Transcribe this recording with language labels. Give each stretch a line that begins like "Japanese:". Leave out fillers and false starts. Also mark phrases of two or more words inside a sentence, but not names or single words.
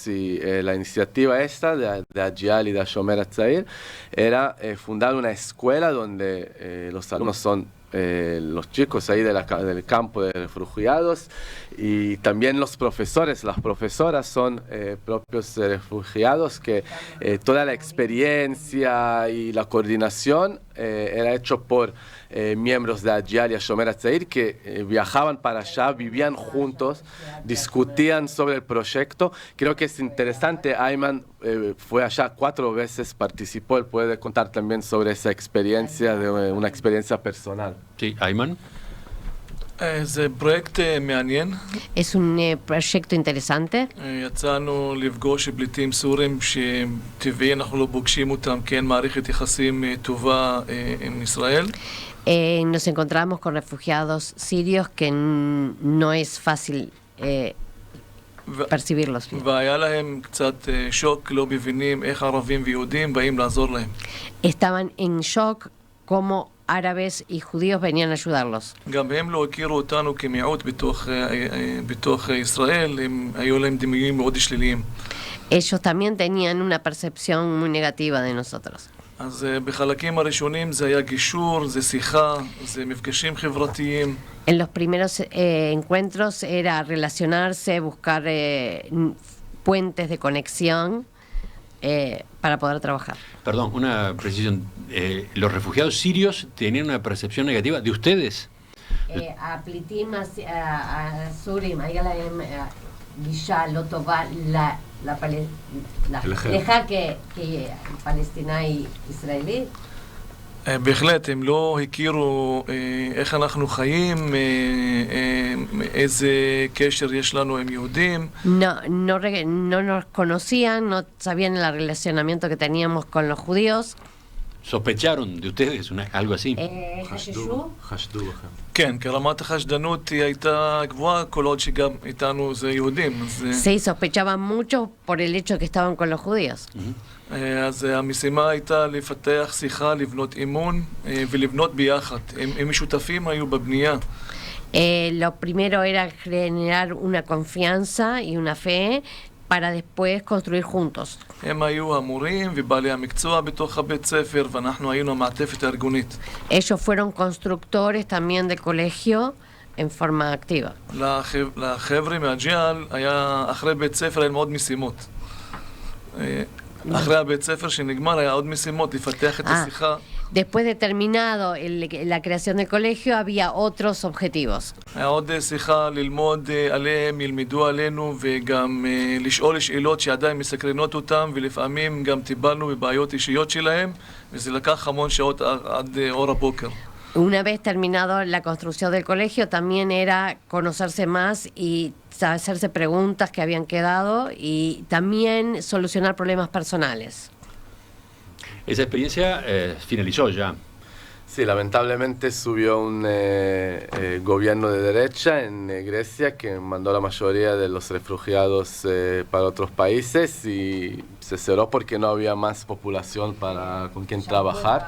Spanish: y la iniciativa esta de Agial y de Shomer HaTzair era fundar una escuela donde los alumnos son los chicos ahí del campo de refugiados, y también los profesores, las profesoras son propios refugiados, que toda la experiencia y la coordinación era hecho por miembros de Agial y Shomer HaTzair que viajaban para allá, vivían juntos, discutían sobre el proyecto. Creo que es interesante, Ayman fue allá 4 veces, participó, él puede contar también sobre esa experiencia, de una experiencia personal. Sí, Ayman.
Hebrew: זה פרויקט מעניין.
Spanish: Es un proyecto interesante.
Hebrew: יצאנו לפגוש פליטים סורים שטבעי אנחנו לא פוגשים אותם, כי אין מערכת יחסים טובה עם ישראל.
Spanish: Nos encontramos con refugiados sirios que no es fácil percibirlos.
Hebrew: והיה להם קצת שוק, לא מבינים איך ערבים ויהודים באים לעזור להם.
Spanish: Estaban en shock como árabes y judíos venían a ayudarlos.
Hebrew: גם הם לא הכירו אותנו כמיעוט בתוך ישראל, הם היו להם דימויים מאוד שליליים.
Spanish: Ellos también tenían una percepción muy negativa de nosotros.
Hebrew: אז בחלקים הראשונים זה היה גישור, זה שיחה, זה מפגשים חברתיים.
Spanish: En los primeros encuentros era relacionarse, buscar puentes de conexión para poder trabajar. Perdón, una precisión. ¿Los refugiados sirios tenían una percepción negativa de ustedes?
Hebrew: הפליטים הסורים, היה להם גישה לא טובה לך כפלסטינאי ישראלי? בהחלט, הם לא הכירו איך אנחנו חיים, איזה קשר יש לנו עם יהודים.
Spanish: No nos conocían, no sabían el relacionamiento que teníamos con los judíos. ¿Sospecharon de ustedes algo así?
Hebrew: כן, כי רמת החשדנות היא הייתה גבוהה, כל עוד שגם איתנו זה יהודים.
Spanish: Sí, sospechaban mucho por el hecho que estaban con los judíos.
Hebrew: אז המשימה הייתה לפתח שיחה, לבנות אמון ולבנות ביחד. הם משותפים היו בבנייה.
Spanish: Lo primero era generar una confianza y una fe para después construir juntos.
Hebrew: הם היו המורים ובעלי המקצוע בתוך הבית ספר, ואנחנו היינו המעטפת הארגונית.
Spanish: Ellos fueron constructores también del colegio en forma activa.
Hebrew: לחבר'ה מהג'יאל היה אחרי בית ספר היה מאוד משימות. אחרי הבית ספר שנגמר היה עוד משימות לפתח את השיחה.
Spanish: Después de terminado la creación del colegio había otros objetivos.
Hebrew: היה עוד שיחה ללמוד עליהם, ילמדו עלינו, וגם לשאול שאלות שעדיין מסקרנות אותם, ולפעמים גם טיפלנו בבעיות אישיות שלהם, וזה לקח המון שעות עד אור הבוקר.
Spanish: Una vez terminado la construcción del colegio, también era conocerse más y hacerse preguntas que habían quedado y también solucionar problemas personales. Esa experiencia finalizó ya. Sí, lamentablemente subió un gobierno de derecha en Grecia que mandó a la mayoría de los refugiados para otros países, y se cerró porque no había más población con quien trabajar.